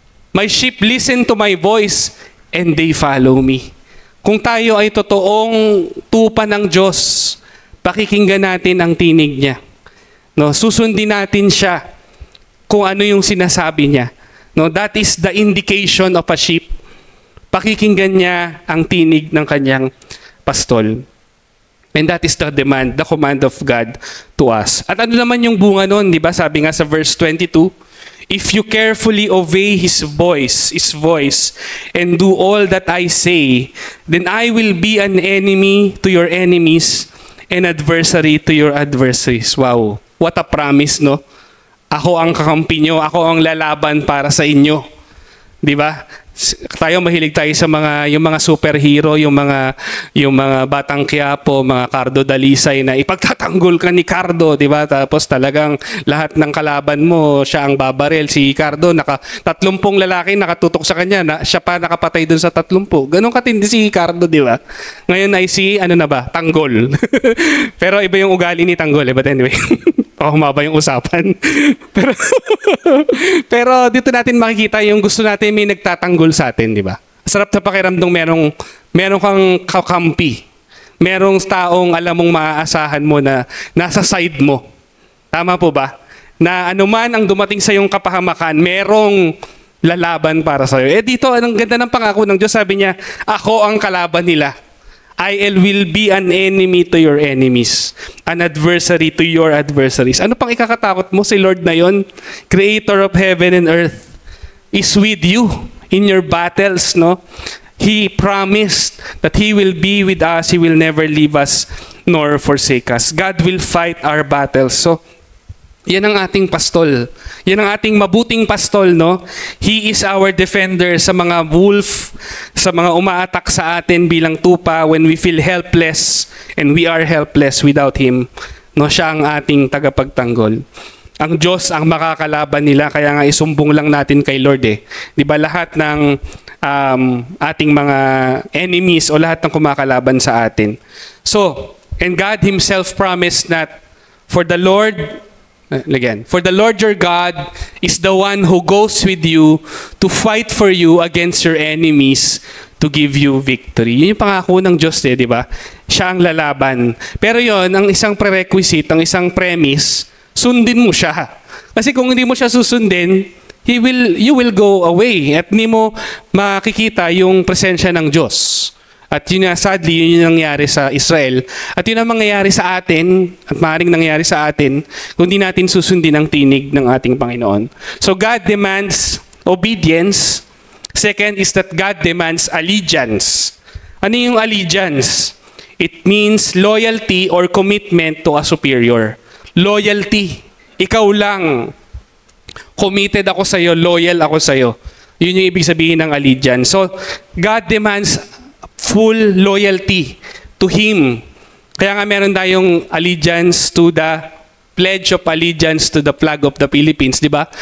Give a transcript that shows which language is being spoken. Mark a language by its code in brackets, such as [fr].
[en] My sheep listen to my voice and they follow me. [tl] Kung tayo ay totoong tupa ng Diyos, pakikinggan natin ang tinig niya. No, susundin natin siya kung ano yung sinasabi niya. [en] No, that is the indication of a sheep. [tl] Pakikinggan niya ang tinig ng kanyang pastol. [en] And that is the command of God to us. [tl] At ano naman yung bunga nun, di ba? Sabi nga sa [en] verse 22, if you carefully obey His voice, and do all that I say, then I will be an enemy to your enemies, and adversary to your adversaries. Wow. What a promise, no? [tl] Ako ang kakampi nyo, ako ang lalaban para sa inyo. Di ba? Tayo mahilig tayo sa yung mga superhero, yung mga Batang Quiapo, mga Cardo Dalisay na ipagtatanggol ka ni Cardo, di ba? Tapos talagang lahat ng kalaban mo, siya ang babarel. Si Cardo, 30 lalaki nakatutok sa kanya, siya pa nakapatay dun sa 30. Ganon katindi si Cardo, di ba? Ngayon ay Tanggol. Pero iba yung ugali ni Tanggol, [en] but anyway. [tl] Baka humaba yung usapan. pero, pero dito natin makikita yung gusto natin may nagtatanggol sa atin, di ba? Sarap sa pakiramdang merong kang kakampi. Merong taong alam mong maaasahan mo na nasa side mo. Tama po ba? Na anuman ang dumating sa iyong kapahamakan, merong lalaban para sa iyo. Dito, anong ganda ng pangako ng Diyos, sabi niya, ako ang kalaban nila. [en] I will be an enemy to your enemies, an adversary to your adversaries. [tl] Ano pang ikakatakot mo? Si Lord na yon, [en] creator of heaven and earth, is with you in your battles, no? He promised that He will be with us. He will never leave us nor forsake us. God will fight our battles. [tl] So, yan ang ating pastol. Yan ang ating mabuting pastol, no? [en] He is our defender [tl] sa mga wolf, sa mga umaatak sa atin bilang tupa [en] when we feel helpless and we are helpless without Him. [tl] No, siya ang ating tagapagtanggol. Ang Diyos ang makakalaban nila, kaya nga isumbong lang natin kay Lord eh. 'Di ba lahat ng ating mga enemies o lahat ng kumakalaban sa atin. [en] So, and God Himself promised that for the Lord your God is the one who goes with you to fight for you against your enemies to give you victory. [tl] Yun yung pangako ng Diyos di ba? Siya ang lalaban. Pero yon, ang isang prerequisite, ang isang premise, sundin mo siya. Kasi kung hindi mo siya susundin, [en] you will go away [tl] at hindi mo makikita yung presensya ng Diyos. At yun nga, sadly, yun yung nangyari sa Israel. At yun ang mangyayari sa atin, at maaaring nangyayari sa atin, kung di natin susundin ang tinig ng ating Panginoon. [en] So God demands obedience. Second is that God demands allegiance. Ano yung allegiance? It means loyalty or commitment to a superior. [tl] Loyalty. Ikaw lang. Committed ako sa iyo, loyal ako sa iyo. Yun yung ibig sabihin ng allegiance. [en] So God demands full loyalty to Him. [tl] Kaya nga meron tayong [en] allegiance to the Pledge of Allegiance to the flag of the Philippines, di ba?